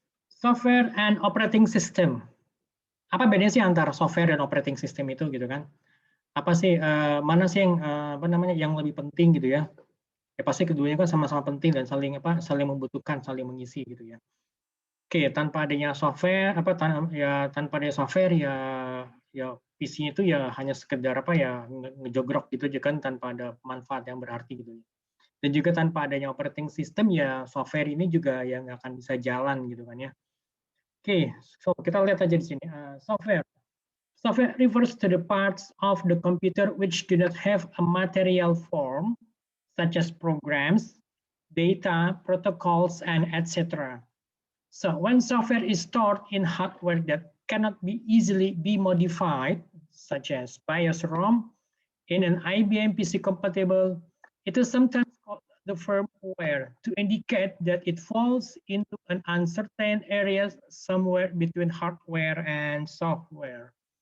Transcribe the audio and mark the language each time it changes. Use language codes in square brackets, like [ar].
[en] Software and operating system. [id] Apa bedanya sih antara software dan operating system itu gitu kan? Apa sih mana sih yang apa namanya yang lebih penting gitu ya? Ya pasti keduanya kan sama-sama penting dan saling membutuhkan, saling mengisi gitu ya. Oke, tanpa adanya software tanpa adanya software ya PC-nya itu ya hanya sekedar ngejogrok gitu aja kan tanpa ada manfaat yang berarti gitu. Dan juga tanpa adanya operating system ya software ini juga yang nggak akan bisa jalan gitu kan ya. Oke, so kita lihat aja di sini. Software. [en] Software refers to the parts of the computer which do not have a material form, such as programs, data, protocols, and etc. So when software is stored in hardware that cannot be easily be modified, such as BIOS ROM, in an IBM PC compatible, it is sometimes called the firmware to indicate that it falls into an uncertain area somewhere between hardware and software.